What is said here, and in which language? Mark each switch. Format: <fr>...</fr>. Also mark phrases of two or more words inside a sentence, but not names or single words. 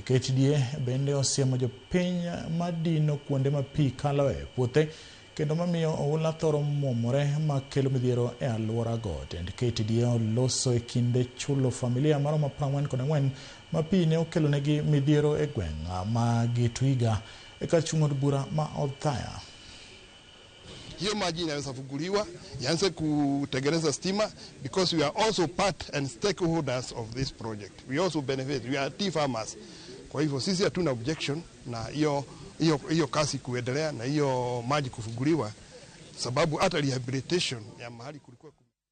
<luo>KTDA bende osiemo jopiny madino kuonde ma pi kaloe puothe kendo mamiyo oula thoro muomore ma kelo midhiero e alwora go. Tend KTDA oloso e kinde chulo familia maromo 44 ma pi ne okelo negi midhiero e gweng' ma Gitwiga e kar chung' od bura ma Othaya.</luo> <sw>Hiyo maji inaweza funguliwa ianze kutengeneza stima,</sw> <en>because we are also part and stakeholders of this project. We also benefit. We are tea farmers.</en> <sw>Kwa hivyo sisi hatuna objection na hiyo kazi kuendelea na hiyo maji kufunguliwa, sababu hata rehabilitation ya mahali kulikuwa</sw>